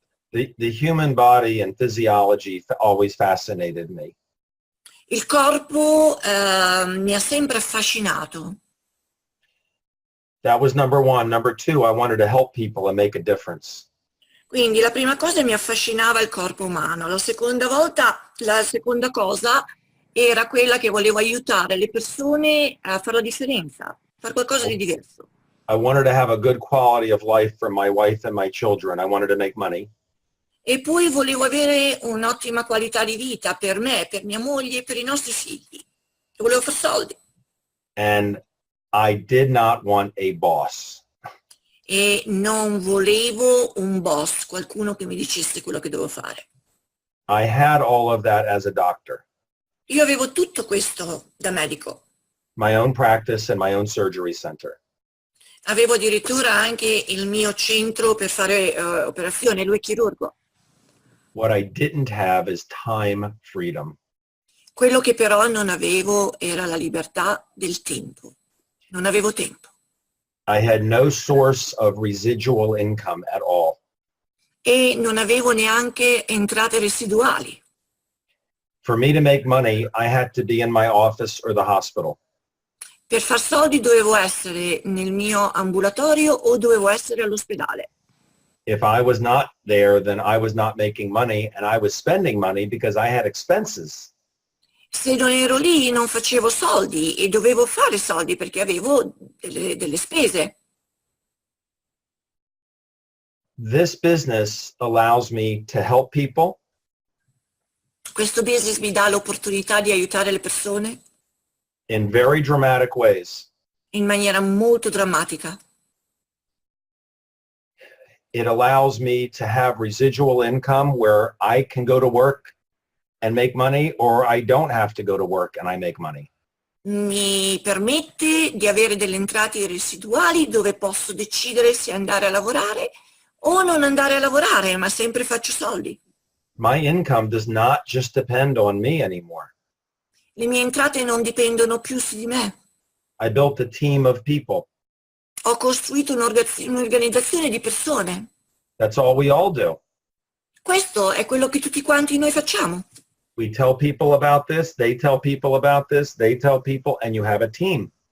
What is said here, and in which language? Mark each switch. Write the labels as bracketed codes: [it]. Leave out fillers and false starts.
[en] The human body and physiology always fascinated me. [it] Il corpo mi ha sempre affascinato. [en] That was number one. Number two, I wanted to help people and make a difference. [it] Quindi la prima cosa mi affascinava il corpo umano, la seconda cosa era quella che volevo aiutare le persone a fare la differenza, fare qualcosa di diverso. [en] I wanted to have a good quality of life for my wife and my children. I wanted to make money. [it] E poi volevo avere un'ottima qualità di vita per me, per mia moglie e per i nostri figli. E volevo fare soldi. [en] And I did not want a boss. [it] E non volevo un boss, qualcuno che mi dicesse quello che dovevo fare. [en] I had all of that as a doctor. [it] Io avevo tutto questo da medico. [en] My own practice and my own surgery center. [it] Avevo addirittura anche il mio centro per fare operazioni, lui è chirurgo. [en] What I didn't have is time freedom. [it] Quello che però non avevo era la libertà del tempo. Non avevo tempo. [en] I had no source of residual income at all. [it] E non avevo neanche entrate residuali. [en] For me to make money, I had to be in my office or the hospital. [it] Per far soldi dovevo essere nel mio ambulatorio o dovevo essere all'ospedale. [en] If I was not there, then I was not making money, and I was spending money because I had expenses. [it] Se non ero lì non facevo soldi e dovevo fare soldi perché avevo delle spese. [en] This business allows me to help people. [it] Questo business mi dà l'opportunità di aiutare le persone [en] In very dramatic ways. [it] in maniera molto drammatica. [en] It allows me to have residual income where I can go to work and make money, or I don't have to go to work and I make money. [it] Mi permette di avere delle entrate residuali dove posso decidere se andare a lavorare o non andare a lavorare, ma sempre faccio soldi. [en] My income does not just depend on me anymore. [it] Le mie entrate non dipendono più su di me. [en] I built a team of people. [it] Ho costruito un'organizzazione di persone. [en] That's all we all do. [it] Questo è quello che tutti quanti noi facciamo. [en] We tell people about this, they tell people about this, they tell people, and you have a team.